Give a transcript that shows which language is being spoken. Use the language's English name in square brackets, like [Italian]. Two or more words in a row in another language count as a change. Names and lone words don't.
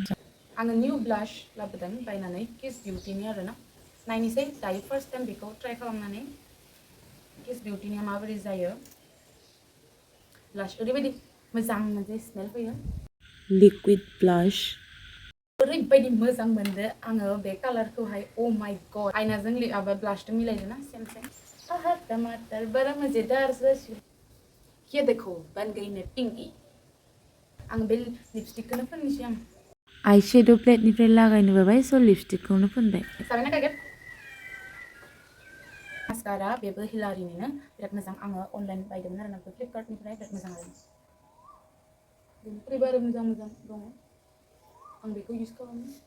[Bodo] आङो [English] new blush [Bodo] लाबोदों बायनानै किस बिउटिनि आरोना नायनोसै दायो [English] first time [Bodo] बेखौ ट्राइ खालामनानै किस बिउटिनिया माबोरै जायो ब्लाश ओरैबायदि मोजां मोनसे स्मेल फैयो [English] liquid blush [Bodo] ओरैबायदि मोजां मोनदो आङो बे कालारखौहाय [English] oh my god [Bodo] आयनाजों माबा ब्लाशजों मिलायदों ना [English] same same [Bodo] आहा [Hindi] टमाटर बड़ा मजेदार सा ये देखो बन गई मैं पिंकी [Bodo] आं बे लिपस्टिकखौनो फोननोसै आं [English] eye shade' [Bodo] प्लेटनिफ्राय लागायनो बाबाय स' लिपस्टिकखौनो फोनबाय साबायना गायगोन मास्कारा बेबो हिलारिनिनो बिराद मोजां आङो अनलाइन बायदोंमोन आरोना फ्लिपकार्टनिफ्राय बिराद मोजां आरो बेनिफ्रायबो आरो मोजां मोजां दङ आं बेखौ इउज खालामो